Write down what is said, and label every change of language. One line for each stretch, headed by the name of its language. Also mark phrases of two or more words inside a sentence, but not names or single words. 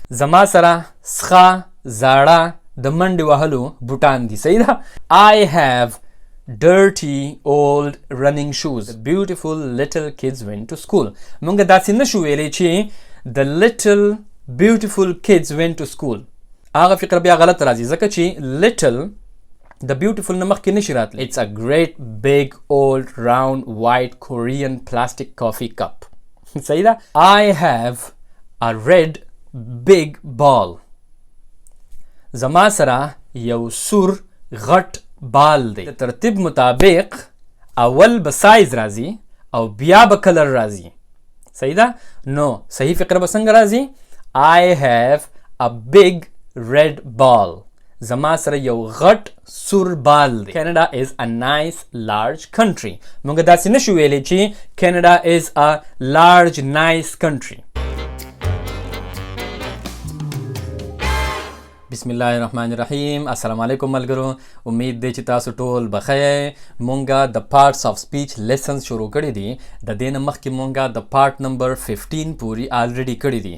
Pashto: زما سره سخه زاړه د منډې وهلو بوټان دي. صحیح ده.
English: I have dirty old running shoes. The beautiful little kids went to school.
Pashto: مونږ داسې نشو ویلی چې
English: the little beautiful kids went to school.
Pashto: هغه فقره بیا غلط راځي ځکه چې little د beautiful نه مخکې نشي راتلی.
English: It's a great big old round white Korean plastic coffee cup.
Pashto: صحیح ده.
English: I have a red big ball.
Pashto: زما سره یو سور غټ بال دی. د ترتیب مطابق اول به سایز راځي او بیا به کلر راځي. صحیح ده. نو صحیح فقره به څنګه راځي؟
English: I have a big red ball.
Pashto: زما سره یو غټ سور بال دی.
English: Canada is a nice large country.
Pashto: موږ داسې نشو ویلی چې
English: Canada is a large nice country.
Arabic: بسم الله الرحمن الرحیم. السلام علیکم
Pashto: ملګرو. امید دی چې تاسو ټول بخیر. مونږه د
English: parts of speech lessons
Pashto: شروع کړي دي. د دې نه مخکې مونږه د
English: part number 15
Pashto: پوری آلریډي کړي دي.